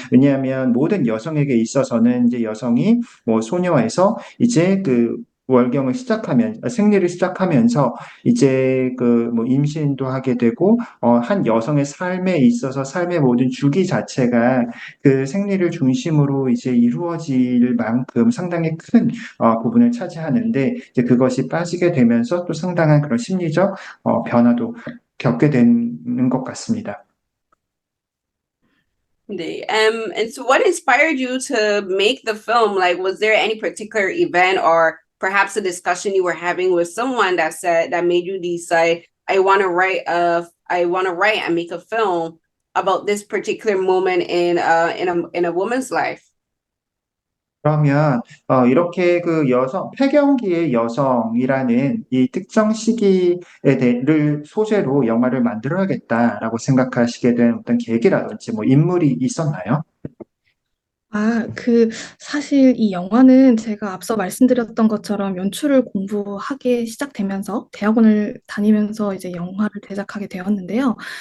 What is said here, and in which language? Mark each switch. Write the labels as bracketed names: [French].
[Korean] 왜냐하면 모든 여성에게 있어서는 이제 여성이 뭐 소녀에서 이제 그 월경을 생리를 시작하면서 이제 그 뭐 임신도 하게 되고 한 여성의 삶에 있어서 삶의 모든 주기 자체가 그 생리를 중심으로 이제 이루어질 만큼 상당히 큰 부분을 차지하는데 이제 그것이 빠지게 되면서 또 상당한 그런 심리적 변화도 겪게 되는 것 같습니다. [English] And so what inspired you to make the film? Like, was there any particular event or perhaps a discussion you were having with someone that made you decide, I want to write and make a film about this particular moment in a woman's life? [Korean] 그러면 이렇게 그 여성 폐경기의 여성이라는 이 특정 시기를 소재로 영화를 만들어야겠다라고 생각하시게 된 어떤 계기라든지 뭐 인물이 있었나요? 사실 이 영화는 제가 앞서 말씀드렸던 것처럼 연출을 공부하게 시작되면서 대학원을 다니면서 이제 영화를 제작하게 되었는데요.